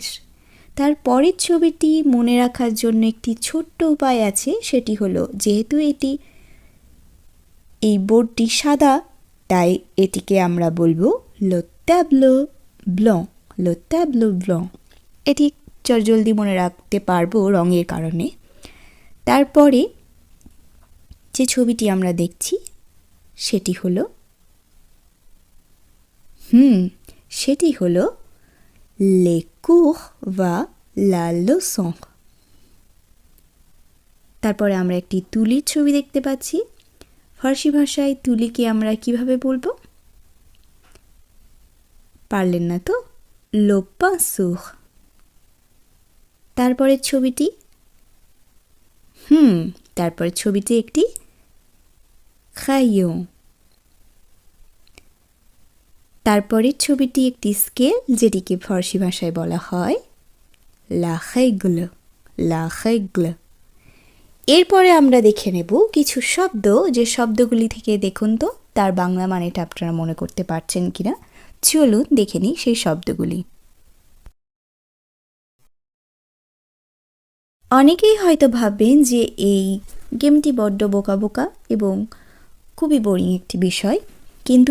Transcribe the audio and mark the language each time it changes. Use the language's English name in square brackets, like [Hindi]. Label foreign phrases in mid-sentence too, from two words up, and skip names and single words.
[Bangla] তার পরের ছবিটি মনে রাখার জন্য একটি ছোট্ট উপায় আছে, সেটি হলো যেহেতু এই বোর্ডটি সাদা, তাই এটিকে আমরা বলবো [French] le tableau blanc, le tableau blanc. [Bangla] এটি জলদি মনে রাখতে পারবো রঙের কারণে। তারপরে যে ছবিটি আমরা দেখছি সেটি হলো [French] les cours va la leçon। [Bangla] তারপরে আমরা একটি তুলির ছবি দেখতে পাচ্ছি। ফরাসি ভাষায় তুলিকে আমরা কিভাবে বলবো? পারলেন না তো? [French] le pinceau। [Bangla] তারপরের ছবিটি তারপরের ছবিটি একটি crayon। তারপরের ছবিটি একটি স্কেল, যেটিকে ফরাসি ভাষায় বলা হয় [French] la règle, la règle। [Bangla] এরপরে আমরা দেখে নেব কিছু শব্দ, যে শব্দগুলি থেকে দেখুন তো তার বাংলা মানেটা আপনারা মনে করতে পারছেন কিনা। চলুন দেখে নিই সেই শব্দগুলি। অনেকেই হয়তো ভাববেন যে এই গেমটি বড্ড বোকা বোকা এবং খুবই বোরিং একটি বিষয়, কিন্তু